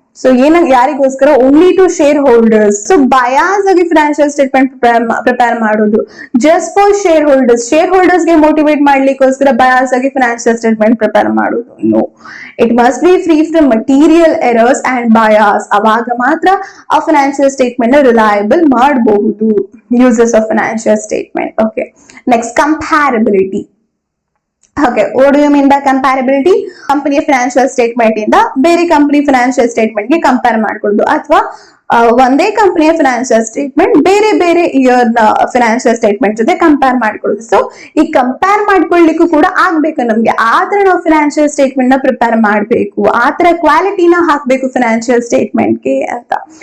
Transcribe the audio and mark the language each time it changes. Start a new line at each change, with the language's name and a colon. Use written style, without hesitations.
Kannada: So ಯಾರಿಗೋಸ್ಕರ,
English: Only to shareholders.
Kannada: So bias ಆಗಿ financial statement prepare ಮಾಡೋದು
English: just for shareholders
Kannada: ಗೆ motivate ಮಾಡ್ಲಿಕ್ಕೋಸ್ಕರ bias ಆಗಿ financial statement prepare ಮಾಡೋದು.
English: No, it must be free from material errors and bias.
Kannada: ಅವಾಗ ಮಾತ್ರ ಆ financial statement ನ ರಿಲಯಬಲ್ ಮಾಡಬಹುದು users of financial statement.
English: Okay, next comparability. Okay, what do you mean by comparability?
Kannada: ಕಂಪನಿಯ financial statement ಇಂದ ಬೇರೆ company financial statement ಗೆ compare ಮಾಡ್ಕೊಳ್ಳೋದು, ಅಥವಾ ಒಂದೇ ಕಂಪನಿಯ ಫಿನಾನ್ಷಿಯಲ್ ಸ್ಟೇಟ್ಮೆಂಟ್ ಬೇರೆ ಬೇರೆ ಇಯರ್ ನ ಫಿನಾನ್ಷಿಯಲ್ ಸ್ಟೇಟ್ಮೆಂಟ್ ಜೊತೆ ಕಂಪೇರ್ ಮಾಡ್ಕೊಳ್ಳೋದು. ಸೊ ಈ ಕಂಪೇರ್ ಮಾಡ್ಕೊಳ್ಳಿಕ್ಕೂ ಕೂಡ ಆಗ್ಬೇಕು ನಮ್ಗೆ, ಆತರ ನಾವು ಫಿನಾನ್ಷಿಯಲ್ ಸ್ಟೇಟ್ಮೆಂಟ್ ನ ಪ್ರಿಪೇರ್ ಮಾಡ್ಬೇಕು, ಆತರ ಕ್ವಾಲಿಟಿನ ಹಾಕ್ಬೇಕು ಫಿನಾನ್ಷಿಯಲ್ ಸ್ಟೇಟ್ಮೆಂಟ್ ಗೆ ಅಂತ.